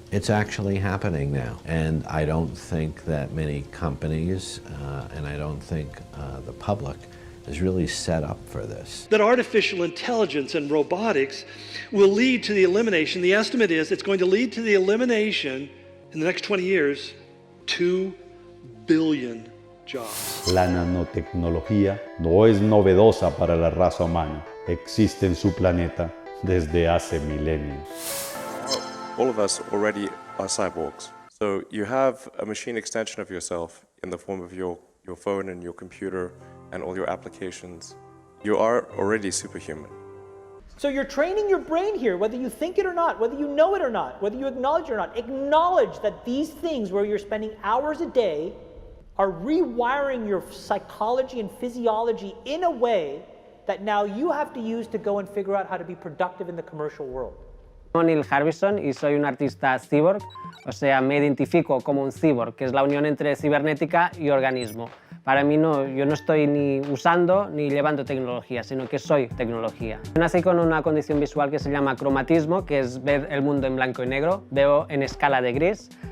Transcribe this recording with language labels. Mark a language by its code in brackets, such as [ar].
[en] It's actually happening now, and I don't think that many companies, and I don't think the public is really set up for this. That artificial intelligence and robotics will lead to the elimination, the estimate is it's going to lead to the elimination, in the next 20 years, 2 billion jobs. [es] La nanotecnología no es novedosa para la raza humana. Existe en su planeta desde hace milenios. [en] All of us already are cyborgs. So you have a machine extension of yourself in the form of your phone and your computer and all your applications. You are already superhuman. So you're training your brain here, whether you think it or not, whether you know it or not, whether you acknowledge it or not. Acknowledge that these things where you're spending hours a day are rewiring your psychology and physiology in a way that now you have to use to go and figure out how to be productive in the commercial world. [es] Soy Neil Harbison y soy un artista cyborg, o sea, me identifico como un cyborg, que es la unión entre cibernética y organismo. Para mí yo no estoy ni usando ni llevando tecnología, sino que soy tecnología. Yo nací con una condición visual que se llama cromatismo, que es ver el mundo en blanco y negro, veo en escala de gris.